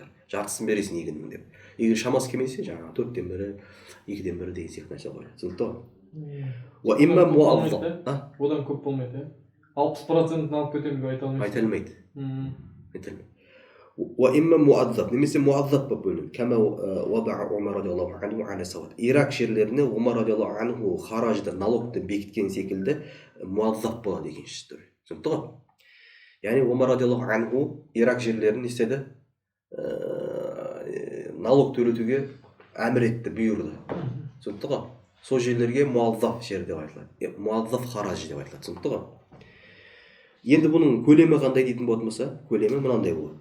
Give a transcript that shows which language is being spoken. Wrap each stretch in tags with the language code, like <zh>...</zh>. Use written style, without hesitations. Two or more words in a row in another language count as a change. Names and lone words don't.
<kk>Жартысын бересің егіннің деп. Егер шамасы келмесе, жаңағы 4/1, 2/1 деген сияқты нәрсе қойылады. Түсінікті ғой? Одан көп болмайды, 60% алып кетемін деп айта алмайды. Немесе муадзаб болып бөлінеді.</kk> <ar>كما وضع عمر رضي الله عنه على السواد.</ar> <kk>Ирак жерлеріне Умар</kk> <ar>رضي الله عنه</ar> <kk>харажды, налогты бекіткен секілді муадзаб болады екен шестер. Түсінікті ғой? Яғни Умар</kk> <ar>رضي الله عنه</ar> <kk>Ирак жерлерін істеді, налог төлетуге әмір етті, бұйырды. Түсінікті ғой? Сол жерлерге муадзаб жер деп айтылады. Муадзаб хараж деп айтылады. Түсінікті ғой? Енді бұның көлемі қандай дейтін болатын болса, көлемі мынандай болады.</kk>